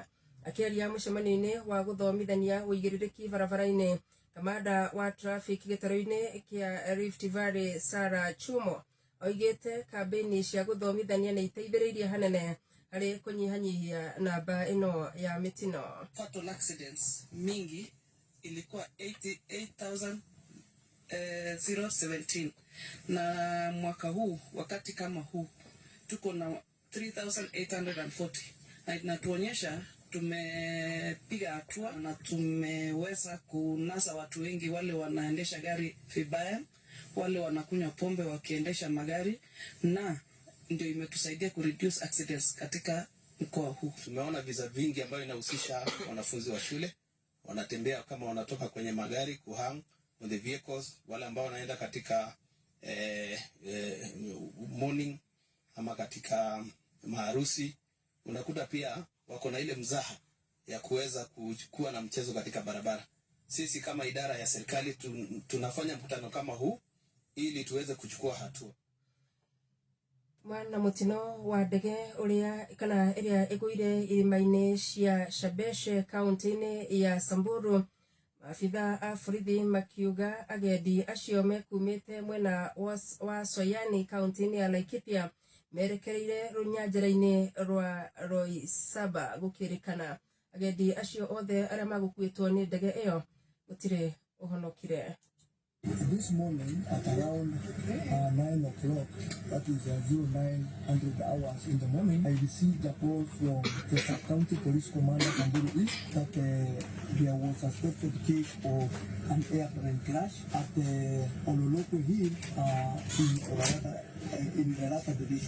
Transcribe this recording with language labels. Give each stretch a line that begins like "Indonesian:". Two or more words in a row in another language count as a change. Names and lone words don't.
Kikuyu: Akĩaria mũcemanio-inĩ wa gũthomithania ũigĩrĩrĩki barabara-inĩ, kamanda wa traffic gĩtarũ-inĩ kĩa Rift Valley Sarah Chumo oigĩte kambĩini cia gũthomithania nĩ iteithĩrĩirie hanene harĩ kũnyihanyihia namba ĩno ya mĩtino.
English: Fatal accidents
Swahili: mingi ilikuwa 88,017 na mwaka huu wakati kama huu tuko na 3,840 na inatuonyesha tumepiga hatua na tumeweza kunasa watu wengi, wale wanaendesha gari vibaya, wale wanakunywa pombe wakiendesha magari, na ndio imetusaidia kureduce accidents katika mkoa huu. Tumeona visa vingi ambayo inahusisha wanafunzi wa shule wanatembea kama wanatoka kwenye magari kuhang
English: on the vehicles,
Swahili: wale ambao wanaenda katika morning ama katika maharusi. Unakuta pia wako na ile mzaha ya kuweza kuwa na mchezo katika barabara. Sisi kama idara ya serikali tunafanya mkutano kama huu ili tuweze kuchukua hatua.
Kikuyu: Mwana mutino wa ndege uria kana iria ĩgũire irĩma-inĩ cia Shabeshe kaunti-inĩ ya Samburu, maabitha a borithi makiuga agendi acio mekumĩte mwena wa Soyani kaunti-inĩ ya Laikipia merekereire rũnyanjara-inĩ rwa Roysambu gũkĩrĩkana agendi acio othe arĩa magũkuĩtwo nĩ ndege ĩyo gũtirĩ ũhonokire.
English: This morning at around 9 o'clock, that is 0900 hours in the morning, I received a call from the Sub-County Police Commander Samburu East that there was a suspected case of an airplane crash at Ololokwe Hill in Orata Division.